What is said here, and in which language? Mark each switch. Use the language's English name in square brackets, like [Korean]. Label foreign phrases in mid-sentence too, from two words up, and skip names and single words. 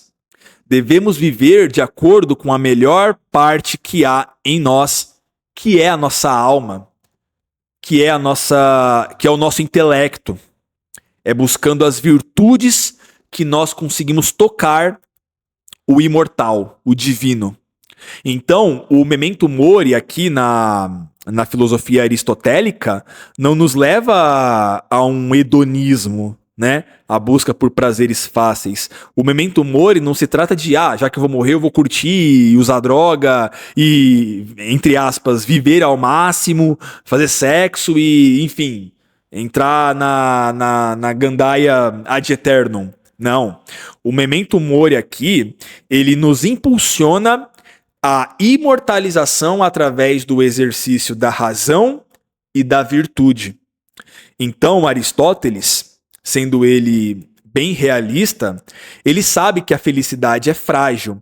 [Portuguese] Devemos viver de acordo com a melhor parte que há em nós, que é a nossa alma, que é o nosso intelecto. É buscando as virtudes que nós conseguimos tocar o imortal, o divino. Então, o [Latin] memento mori [Portuguese] aqui na filosofia aristotélica não nos leva a um hedonismo, a busca por prazeres fáceis. O [Latin] memento mori [Portuguese] não se trata de, já que eu vou morrer, eu vou curtir, usar droga e, entre aspas, viver ao máximo, fazer sexo e, enfim, entrar na gandaia [Latin] ad eternum. [Portuguese] Não. O [Latin] memento mori [Portuguese] aqui, ele nos impulsiona a imortalização através do exercício da razão e da virtude. Então, Aristóteles, sendo ele bem realista, ele sabe que a felicidade é frágil.